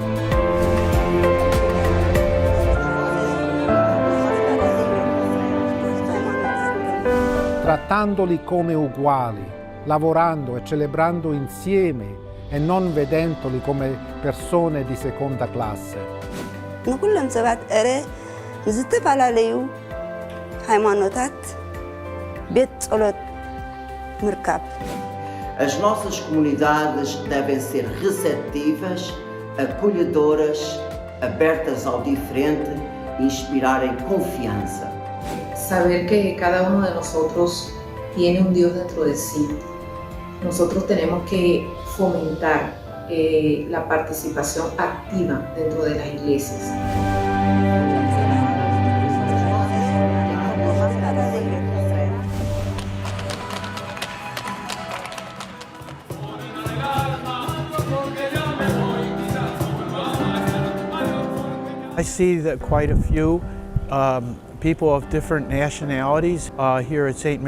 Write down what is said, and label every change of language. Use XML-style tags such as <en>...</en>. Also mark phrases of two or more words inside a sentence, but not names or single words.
<it>Trattandoli come uguali, lavorando e celebrando insieme e non vedendoli come persone di seconda classe.</it> <ti>ንኩሎም ሰባት ዕረ ንዝተፈላለዩ ሃይማኖታት ቤት ጸሎት ምርካብ</ti> <pt>As nossas comunidades devem ser receptivas, acolhedoras, abertas ao diferente e inspirarem confiança.</pt> <es>Saber que cada uno de nosotros tiene un Dios dentro de sí. Nosotros tenemos que fomentar la participación activa dentro de las iglesias.</es> <en>I see that quite a few people of different nationalities here at St.</en>